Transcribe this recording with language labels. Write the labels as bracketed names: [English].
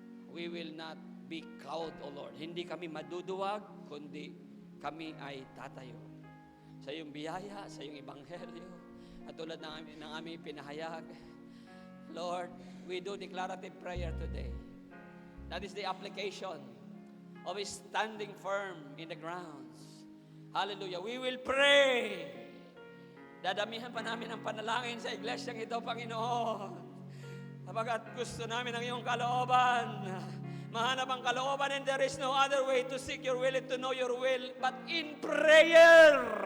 [English] We will not be cowed, O Lord. [Filipino] Hindi kami maduduwag, kundi kami ay tatayo sa iyong biyaya, sa iyong ebanghelyo, at tulad ng aming pinahayag. [English] Lord, we do declarative prayer today. That is the application of standing firm in the grounds. [Filipino] Hallelujah. [English] We will pray. [Filipino] Dadamihan pa namin ang panalangin sa iglesyang ito, Panginoon. Sapagat gusto namin ang iyong kalooban. Mahanap ang kalooban, [English] and there is no other way to seek your will and to know your will but in prayer.